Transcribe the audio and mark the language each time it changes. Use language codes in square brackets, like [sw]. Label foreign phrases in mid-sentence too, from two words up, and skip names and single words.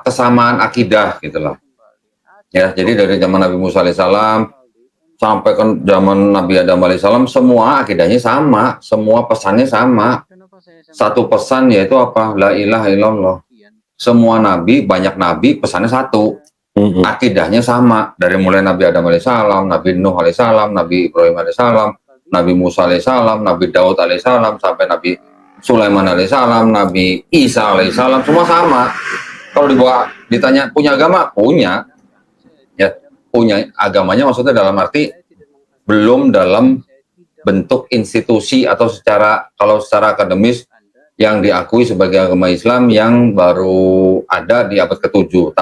[id] Kesamaan akidah gitu loh. Ya, jadi dari zaman Nabi Musa alaihissalam sampai ke zaman Nabi Adam alaihissalam semua akidahnya sama, semua pesannya sama. Satu pesan yaitu apa? [ar] لا إله إلا الله. [id] Semua nabi, banyak nabi pesannya satu. Akidahnya sama dari mulai Nabi Adam alaihissalam, Nabi Nuh alaihissalam, Nabi Ibrahim alaihissalam, Nabi Musa alaihissalam, Nabi Daud alaihissalam sampai Nabi Sulaiman alaihissalam, Nabi Isa alaihissalam, semua sama. Kalau ditanya punya agama, punya. Ya, punya agamanya maksudnya dalam arti belum dalam bentuk institusi atau kalau secara akademis yang diakui sebagai agama Islam yang baru ada di abad ke-7.